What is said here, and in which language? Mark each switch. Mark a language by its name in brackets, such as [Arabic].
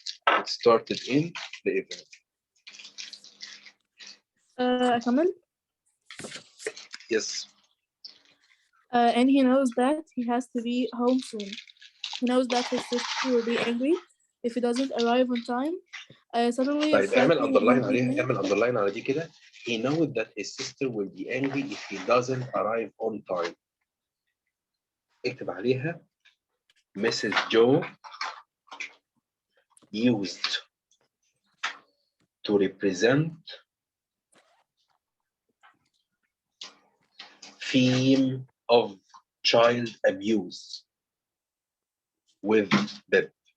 [English] It started in the evening. [Arabic] أكمل. [English] Yes. And he knows that he has to be home soon. He knows that his sister will be angry if he doesn't arrive on time. Suddenly, [Arabic] طيب اعمل underline عليها. اعمل underline على دي كده. [English] He knows that his sister will be angry if he doesn't arrive on time. [Arabic] اكتب عليها Mrs. [English] Joe used to represent theme of child abuse with Bib.